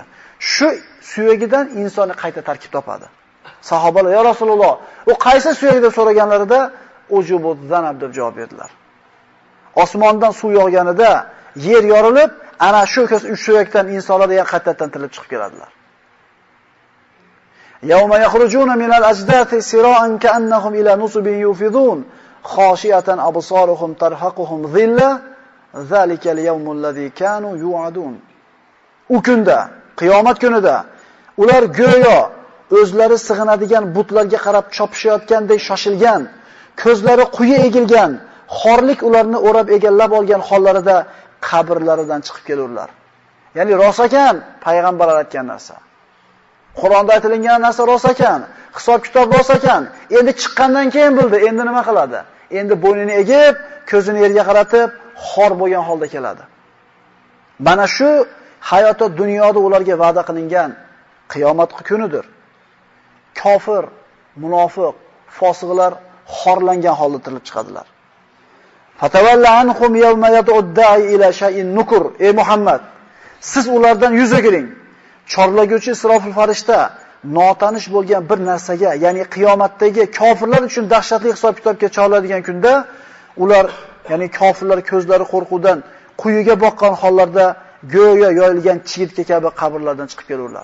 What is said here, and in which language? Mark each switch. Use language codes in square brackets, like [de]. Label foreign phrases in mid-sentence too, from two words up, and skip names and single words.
[uz] Shu suyagidan insonni qayta tarkib topadi." Sahobalar: "Ya Rasululloh, u qaysi suyak?" deb so'raganlarida [ar] عجب الذنب [uz] deb javob berdilar. Osmondan suv yog'ganida yer yorilib, ana shu suyakdan insonlar yana qaytadan tirilib chiqib keladilar. [ar] يوم يخرجون من الأجداث سراعا كأنهم إلى نصب يوفضون خاشعة أبصارهم ترهقهم ذلة ذلك اليوم الذي كانوا يوعدون. [uz] U kunda, qiyomat kunida Ular go'yo o'zlari sig'inadigan butlarga qarab chopishayotgandek shoshilgan, ko'zlari quyi egilgan, xorlik ularni o'rab egallab olgan hollarida qabrlaridan chiqib kelurlar. Ya'ni rost ekan payg'ambarlar aytgan narsa. Qur'onda aytilgan narsa rost ekan, hisob-kitob rost ekan. Endi chiqqandan keyin bildi, endi nima qiladi? Endi bo'ynini egib, ko'zini yerga qaratib, xor bo'lgan holda keladi. Mana shu hayotda dunyoda ularga va'da qilingan qiyomat kunidir. Kofir, munofiq, fosiqlar xorlangan holda tirilib chiqadilar. [ar] فتول عنهم يوم يدع إلى شيء نكر. [uz] Ey Muhammad, siz ulardan yuz o'giring. Chorlaguvchi Isrofil farishta notanish bo'lgan bir narsaga, ya'ni qiyomatdagi kofirlar uchun dahshatli hisob-kitobga chorladigan kunda ular, ya'ni kofirlar ko'zlari qo'rquvdan quyiga boqqan hollarda go'yo yoyilgan chigitga kabi qabrlardan chiqib kelurlar.